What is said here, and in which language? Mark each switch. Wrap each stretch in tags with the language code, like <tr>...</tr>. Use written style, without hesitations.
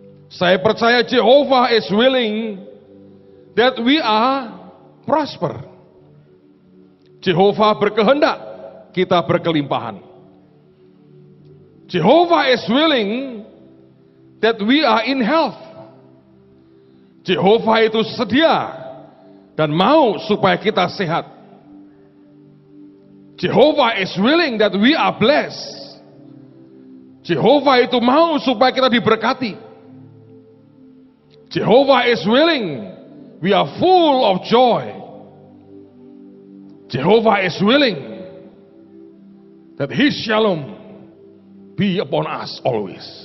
<id>Saya percaya</id> <en>Jehovah is willing that we are prosper. Jehovah</en> <id>berkehendak kita berkelimpahan.</id> <en>Jehovah is willing that we are in health.</en> <id>Jehovah itu sedia dan mau supaya kita sehat.</id> <en>Jehovah is willing that we are blessed.</en> <id>Jehovah itu mau supaya kita diberkati.</id> <en>Jehovah is willing, we are full of joy. Jehovah is willing that His shalom be upon us always.</en>